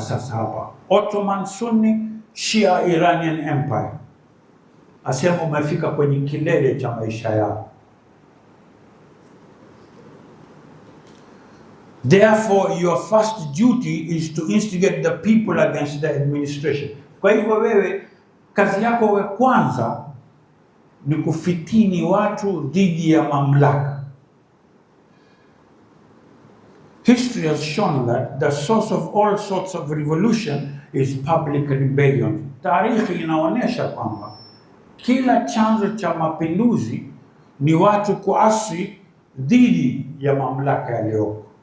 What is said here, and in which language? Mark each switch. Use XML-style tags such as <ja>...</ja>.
<sw>Sasa hapa Ottoman Sunni, Shia Iranian Empire, asema umefika kwenye kilele cha maisha yao.</sw> <en>Therefore, your first duty is to instigate the people against the administration.</en> <sw>Kwa hivyo wewe, kazi yako ya kwanza ni kufitini watu dhidi ya mamlaka.</sw> <en>History has shown that the source of all sorts of revolution is public rebellion.</en> <sw>Taarikhi inaonyesha kwamba kila chanzo cha mapinduzi ni watu kuasi dhidi ya mamlaka yaliyoko.</sw>